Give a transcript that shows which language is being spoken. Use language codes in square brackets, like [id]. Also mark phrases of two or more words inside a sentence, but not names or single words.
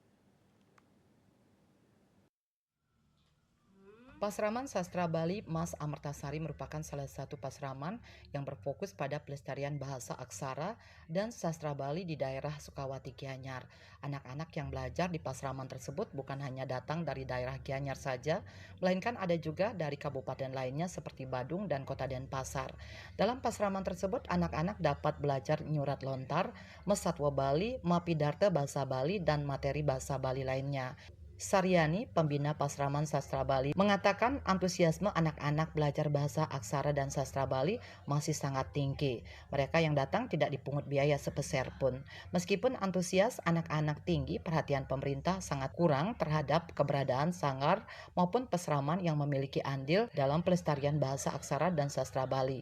[id] Pasraman Sastra Bali Mas Amertasari merupakan salah satu pasraman yang berfokus pada pelestarian bahasa aksara dan sastra Bali di daerah Sukawati Gianyar. Anak-anak yang belajar di pasraman tersebut bukan hanya datang dari daerah Gianyar saja, melainkan ada juga dari kabupaten lainnya seperti Badung dan Kota Denpasar. Dalam pasraman tersebut, anak-anak dapat belajar [ban] nyurat lontar, [id] mesatwa Bali, mapidarta bahasa Bali, dan materi bahasa Bali lainnya. Saryani, pembina Pasraman Sastra Bali, mengatakan antusiasme anak-anak belajar bahasa aksara dan sastra Bali masih sangat tinggi. Mereka yang datang tidak dipungut biaya sepeser pun. Meskipun antusias anak-anak tinggi, perhatian pemerintah sangat kurang terhadap keberadaan sanggar maupun pesraman yang memiliki andil dalam pelestarian bahasa aksara dan sastra Bali.